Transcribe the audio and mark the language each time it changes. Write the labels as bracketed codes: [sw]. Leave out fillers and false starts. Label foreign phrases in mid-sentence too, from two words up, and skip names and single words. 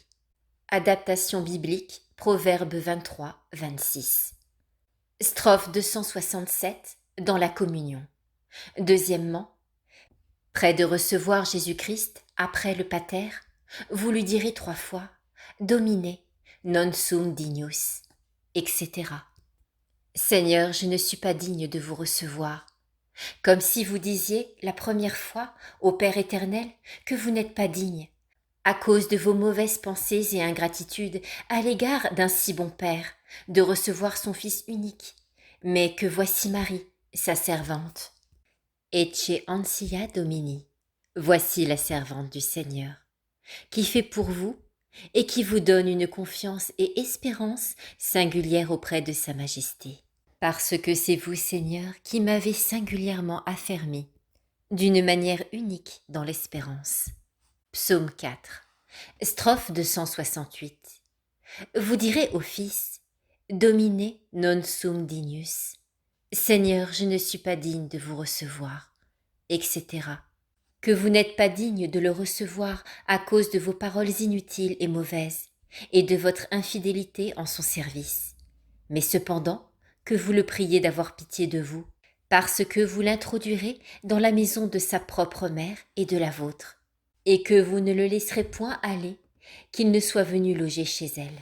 [fr] Adaptation biblique, Proverbe 23, 26. Strophe 267, dans la communion. Deuxièmement, près de recevoir Jésus-Christ, après le pater, vous lui direz 3 fois « [la] Domine, non sum dignus », [fr] etc. Seigneur, je ne suis pas digne de vous recevoir. Comme si vous disiez la première fois au Père éternel que vous n'êtes pas digne, à cause de vos mauvaises pensées et ingratitudes à l'égard d'un si bon Père, de recevoir son Fils unique, mais que voici Marie, sa servante. [la] Ecce ansia Domini, [fr] voici la servante du Seigneur, qui fait pour vous et qui vous donne une confiance et espérance singulière auprès de sa majesté. Parce que c'est vous, Seigneur, qui m'avez singulièrement affermi, d'une manière unique dans l'espérance. Psaume 4, strophe 268. Vous direz au Fils, [la] Domine non sum dignus. [fr] Seigneur, je ne suis pas digne de vous recevoir, etc. Que vous n'êtes pas digne de le recevoir à cause de vos paroles inutiles et mauvaises, et de votre infidélité en son service. Mais cependant, que vous le priez d'avoir pitié de vous, parce que vous l'introduirez dans la maison de sa propre mère et de la vôtre, et que vous ne le laisserez point aller, qu'il ne soit venu loger chez elle.